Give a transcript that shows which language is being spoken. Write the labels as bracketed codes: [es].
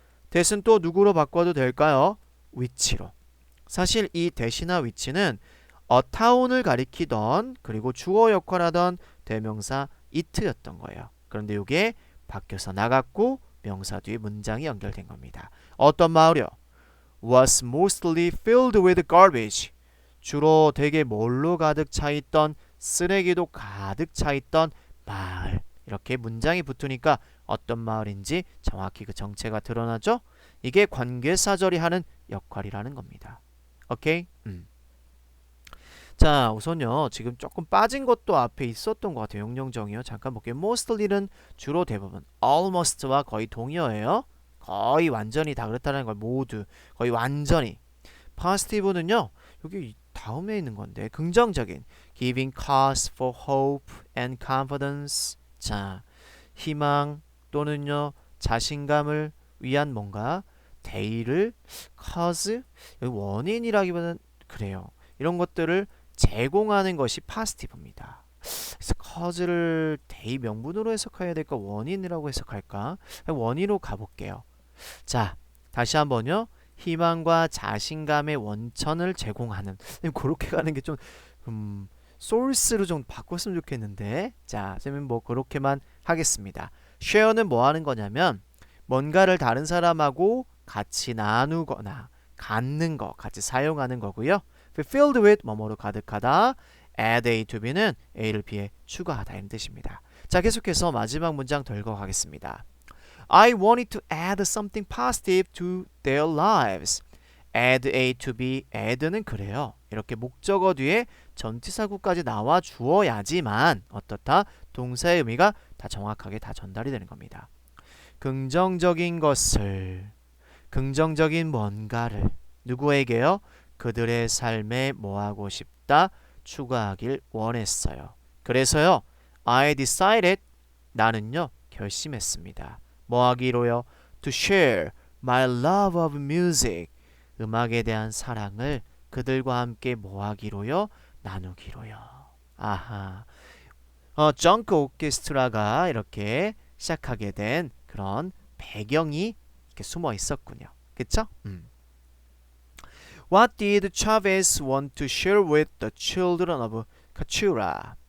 [ko] that은 또 누구로 바꿔도 될까요? which로. 사실 이 that이나 which는 a town을 가리키던 그리고 주어 역할하던 대명사 it였던 거예요. 그런데 이게 바뀌어서 나갔고 명사 뒤에 문장이 연결된 겁니다. 어떤 마을이요? [en] was mostly filled with garbage. [ko] 주로 되게 뭘로 가득 차 있던 쓰레기도 가득 차 있던 마을. 이렇게 문장이 붙으니까 어떤 마을인지 정확히 그 정체가 드러나죠? 이게 관계사절이 하는 역할이라는 겁니다. 오케이? 자, 우선요. 지금 조금 빠진 것도 앞에 있었던 것 같아요. 용령정이요. 잠깐 볼게요. mostly는 주로 대부분 almost와 거의 동의어예요. 거의 완전히 다 그렇다는 걸 모두 거의 완전히. positive는요. 여기 다음에 있는 건데 긍정적인 [en] giving cause for hope and confidence. [ko] 자, 희망 또는요 자신감을 위한 뭔가 대의를 cause 원인이라기보다는 그래요. 이런 것들을 제공하는 것이 positive입니다. 그래서 cause를 대의 명분으로 해석해야 될까 원인이라고 해석할까? 원인으로 가볼게요. 자, 다시 한번요. 희망과 자신감의 원천을 제공하는 그렇게 가는 게 좀 소스로 좀 바꿨으면 좋겠는데 자, 선생님 뭐 그렇게만 하겠습니다. share는 뭐 하는 거냐면 뭔가를 다른 사람하고 같이 나누거나 갖는 거, 같이 사용하는 거고요. filled with 뭐뭐로 가득하다. add A to B는 A를 B에 추가하다 이런 뜻입니다. 자, 계속해서 마지막 문장 더 읽어가겠습니다. [en] I wanted to add something positive to their lives. [ko] add A to B. add는 그래요. 이렇게 목적어 뒤에 전치사구까지 나와 주어야지만 어떻다? 동사의 의미가 다 정확하게 다 전달이 되는 겁니다. 긍정적인 것을, 긍정적인 뭔가를 누구에게요? 그들의 삶에 뭐 하고 싶다? 추가하길 원했어요. 그래서요. [en] I decided [ko] 나는요. 결심했습니다. 뭐 하기로요? [en] To share my love of music. [ko] 음악에 대한 사랑을 그들과 함께 뭐 하기로요? 나누기로요. 아하. 정크 오케스트라가 이렇게 시작하게 된 그런 배경이 이렇게 숨어 있었군요. 그쵸? [en] What did Chavez want to share with the children of Cachura?